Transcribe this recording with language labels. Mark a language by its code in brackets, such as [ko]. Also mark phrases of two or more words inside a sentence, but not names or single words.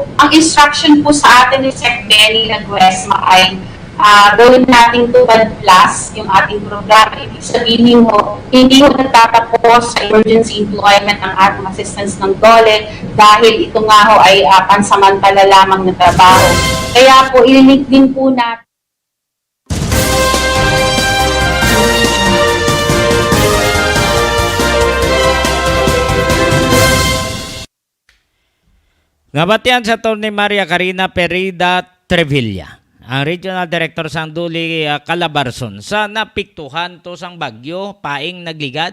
[tl] Ang instruction po sa atin ni Sec. Benny Laguesma ay gawin natin tupad plus yung ating programa. Ibig sabihin mo, hindi mo nagtatapos sa [en] emergency employment [tl] ang ating assistance ng DOLE dahil ito nga ho ay pansamantala lamang na trabaho. Kaya po, ililink din po natin. [hil] Nabatian sa Atty. Maria Karina Perida Trevilla, ang Regional Director sa Duli Calabarzon, sa napiktuhan to sang bagyo, paing nagligad.